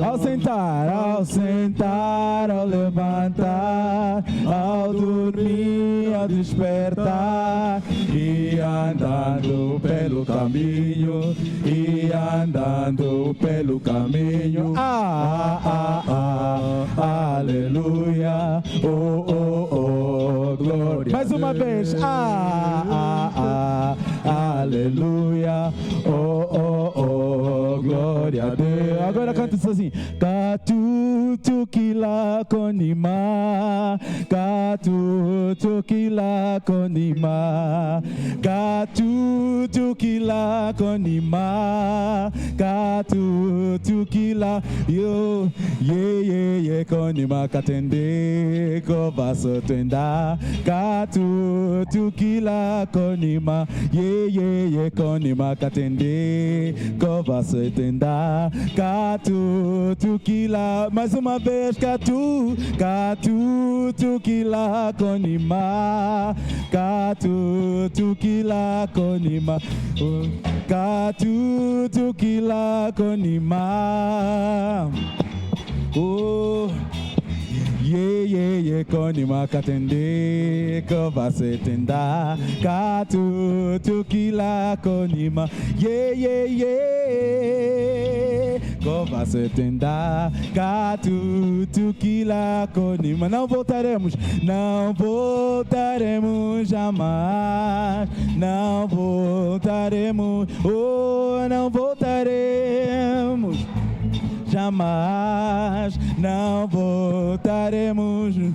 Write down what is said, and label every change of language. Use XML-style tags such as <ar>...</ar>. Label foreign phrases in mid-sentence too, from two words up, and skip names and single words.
<pt>Ao sentar, ao levantar, ao dormir, ao despertar e andando pelo caminho, aleluia, glória. Mais uma vez, aleluia, glória a Deus. Agora canta isso assim:</pt> <kmb>Katutu kila konima, katutu kila konima, katutu kila konima, katutu kila yo ye konima katende kovaso tenda, katutu kila konima ye konima katende kovaso tenda, katutu kila.</kmb> <pt>Mais uma vez,</pt> <kmb>katutu kila konima, katutu kila konima, katutu kila konima. Ye konima katende kovase tenda, katutu kila konima, ye kovase tenda, katutu kila konima.</kmb> <pt>Não voltaremos jamais, não voltaremos jamais, não voltaremos.</pt>